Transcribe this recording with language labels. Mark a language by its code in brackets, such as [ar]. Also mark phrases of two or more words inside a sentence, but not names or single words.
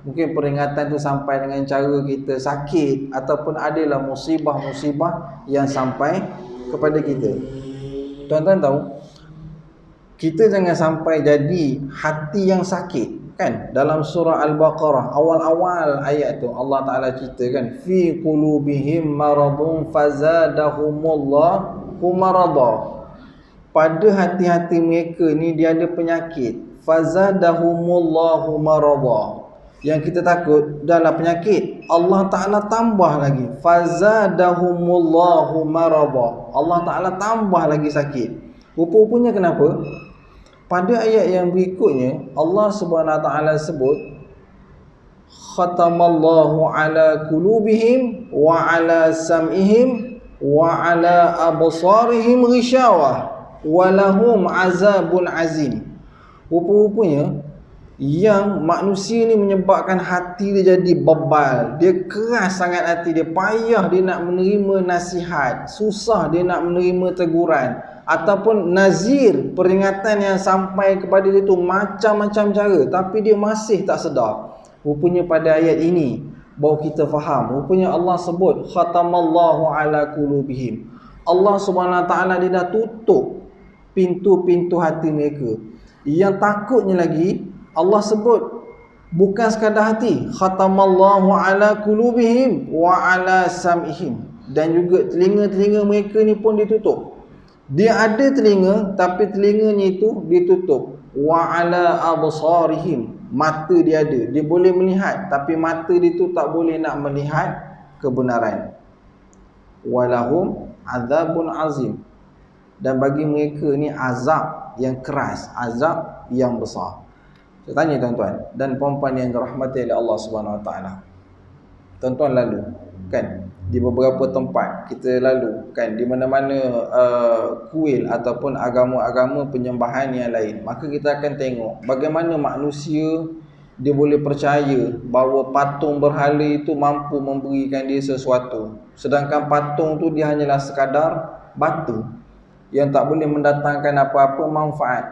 [ms] Mungkin peringatan tu sampai dengan cara kita sakit, ataupun adalah musibah-musibah yang sampai kepada kita. Tuan-tuan tahu, kita jangan sampai jadi hati yang sakit kan. Dalam surah Al-Baqarah awal-awal ayat tu Allah Ta'ala ceritakan, [ar] في قلوبهم مرض فزادهم الله مرضا, [ms] pada hati-hati mereka ni dia ada penyakit, [ar] فزادهم الله مرضا, [ms] yang kita takut dalam penyakit, Allah Ta'ala tambah lagi, [ar] فزادهم الله مرضا, [ms] Allah Ta'ala tambah lagi sakit. Rupa-rupanya kenapa? Pada ayat yang berikutnya Allah [ar] سبحانه وتعالى [ms] sebut, [ar] ختم الله على قلوبهم وعلى سمعهم وعلى أبصارهم غشاوة ولهم عذاب عظيم. [ms] Rupa-rupanya yang manusia ni menyebabkan hati dia jadi bebal, dia keras sangat hati dia, payah dia nak menerima nasihat, susah dia nak menerima teguran ataupun nazir, peringatan yang sampai kepada dia tu macam-macam cara, tapi dia masih tak sedar. Rupanya pada ayat ini baru kita faham, rupanya Allah sebut [ar] ختم الله على قلوبهم, [ms] Allah [ar] سبحانه وتعالى [ms] dia dah tutup pintu-pintu hati mereka. Yang takutnya lagi, Allah sebut bukan sekadar hati, [ar] ختم الله على قلوبهم وعلى سمعهم, [ms] dan juga telinga-telinga mereka ni pun ditutup. Dia ada telinga tapi telinganya itu ditutup. [ar] وعلى أبصارهم, [ms] mata dia ada, dia boleh melihat tapi mata dia tu tak boleh nak melihat kebenaran. [ar] ولهم عذاب عظيم, [ms] dan bagi mereka ni azab yang keras, azab yang besar. Saya tanya tuan-tuan dan puan-puan yang dirahmati oleh Allah [ar] سبحانه وتعالى. [ms] Tuan-tuan lalu kan di beberapa tempat kita lalu kan di mana-mana kuil ataupun agama-agama penyembahan yang lain, maka kita akan tengok bagaimana manusia dia boleh percaya bahawa patung berhala itu mampu memberikan dia sesuatu, sedangkan patung tu dia hanyalah sekadar batu yang tak boleh mendatangkan apa-apa manfaat.